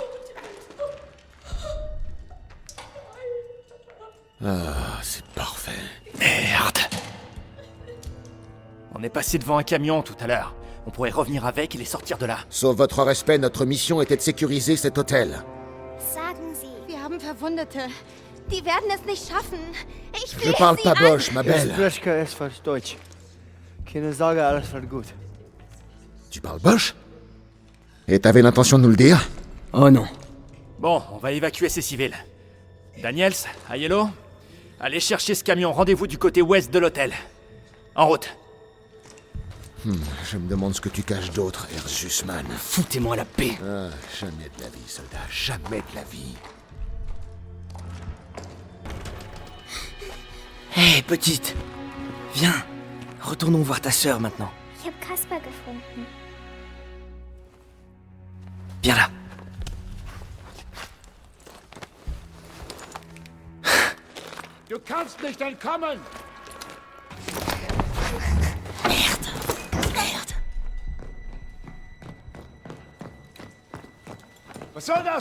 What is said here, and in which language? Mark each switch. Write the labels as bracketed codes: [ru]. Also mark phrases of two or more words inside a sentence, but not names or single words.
[fr] Ah, c'est parfait. Merde. On est passé devant un camion tout à l'heure. On pourrait revenir avec et les sortir de là. Sauf votre respect, notre mission était de sécuriser cet hôtel. [de] Sagen Sie. Wir haben Verwundete. Die werden es nicht schaffen. Ich [fr] Je [de] flehe [fr] parle [de] Sie [fr] pas [de] an. [fr] Bosch, ma belle. [de] Deutsch. Keine Sorge, alles wird gut. [fr] Tu parles Bosch? Et t'avais l'intention de nous le dire? Oh non. Bon, on va évacuer ces civils. Daniels, Aiello, allez chercher ce camion. Rendez-vous du côté ouest de l'hôtel. En route. Je me demande ce que tu caches d'autre, Ersusman. Foutez-moi la paix. Ah, jamais de la vie, soldat. Jamais de la vie. Hé, petite. Viens. Retournons voir ta sœur maintenant. [de] Ich habe Kasper gefunden. [fr] Viens là. [de] Du kannst nicht entkommen! [fr] Merde. [de] Was soll das?